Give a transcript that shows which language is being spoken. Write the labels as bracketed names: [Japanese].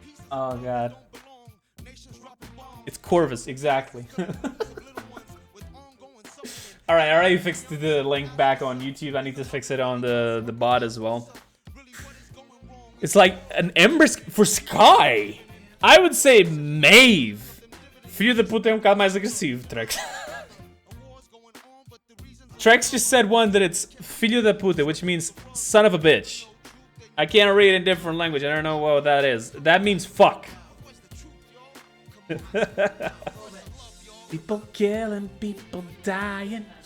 [English] Oh god. It's Corvus, exactly. Alright, I already fixed the link back on YouTube. I need to fix it on the bot as well. It's like an Ember for Sky. I would say Maeve. [Portuguese] Filho da puta é bocado mais agressivo, Trex. [English] Trex just said one that it's [Portuguese] filho da puta, [English] which means son of a bitch. I can't read in different language. I don't know what that is. That means fuck. People killing, people dying.